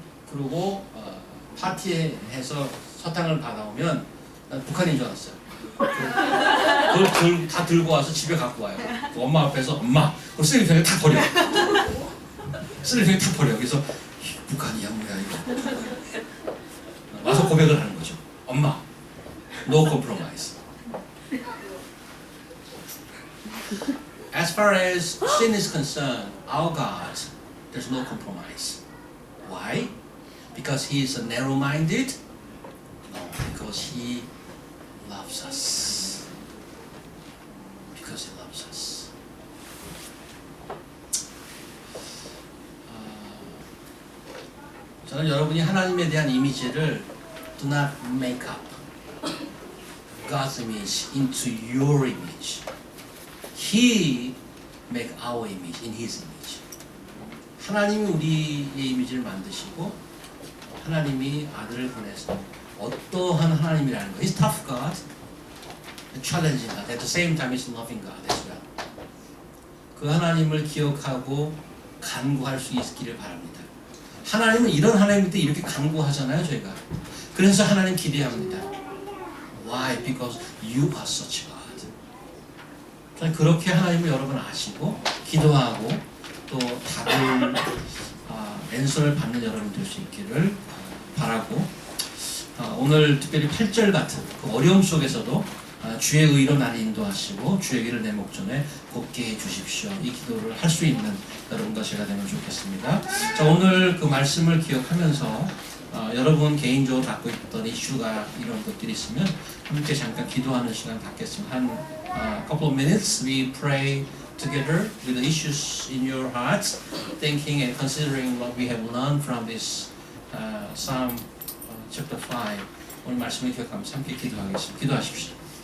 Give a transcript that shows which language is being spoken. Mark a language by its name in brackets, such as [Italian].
[Korean] 그리고 파티에서 사탕을 받아오면 난 북한인 줄 알았어요. 그걸 다 들고 와서 집에 갖고 와요. 엄마 앞에서 엄마 그럼 쓰레기통에 다 버려. 쓰레기통에 다 버려. 그래서 북한이야 뭐야 이거. 와서 고백을 하는 거죠. 엄마 [English] no compromise. As far as sin is concerned, our God, there's no compromise. Why? Because He is narrow-minded? No, because He loves us. Because He loves us. [Korean] 저는 여러분이 하나님에 대한 이미지를 [English] do not make up God's image into your image. He make our image in His image. [Korean] 하나님이 우리의 이미지를 만드시고 하나님이 아들을 보내서 어떠한 하나님이라는 거. [English] He's tough God, challenging God. At the same time, He's loving God as well. [Korean] 그 하나님을 기억하고 간구할 수 있기를 바랍니다. 하나님은 이런 하나님인데 이렇게 간구하잖아요, 저희가. 그래서 하나님 기대합니다. [English] Why? Because you are such God. [Korean] 그렇게 하나님을 여러분 아시고 기도하고 또 답을 왼손을 받는 여러분 될 수 있기를 바라고 오늘 특별히 8절 같은 그 어려움 속에서도 주의 의로 나를 인도하시고 주의 길을 내 목전에 곱게 해주십시오. 이 기도를 할 수 있는 여러분과 제가 되면 좋겠습니다. 자, 오늘 그 말씀을 기억하면서 여러분 개인적으로 갖고 있던 이슈가 이런 것들이 있으면 함께 잠깐 기도하는 시간 갖겠습니다. [English] 한 couple of minutes we pray together with the issues in your hearts, thinking and considering what we have learned from this Psalm chapter 5. [Korean] 오늘 말씀을 기억하면서 함께 기도하겠습니다. 기도하십시오.